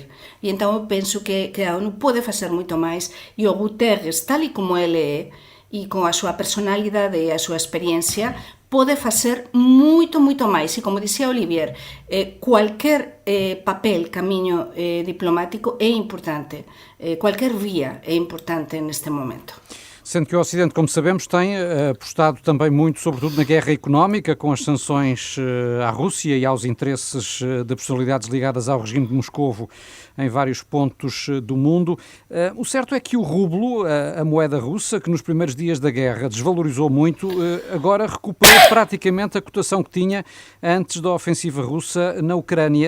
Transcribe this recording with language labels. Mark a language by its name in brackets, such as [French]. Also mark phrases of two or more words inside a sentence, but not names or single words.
[Galician] E entón eu penso que a ONU pode facer moito máis, e o Guterres, tal e como ele é, e con a súa personalidade e a súa experiencia, pode facer moito máis. E como dixía Olivier, cualquier papel, camiño diplomático é importante. Cualquier vía é importante neste momento. [Portuguese] Sendo que o Ocidente, como sabemos, tem apostado também muito, sobretudo na guerra económica, com as sanções à Rússia e aos interesses de personalidades ligadas ao regime de Moscovo em vários pontos do mundo. O certo é que o rublo, a moeda russa, que nos primeiros dias da guerra desvalorizou muito, agora recuperou praticamente a cotação que tinha antes da ofensiva russa na Ucrânia.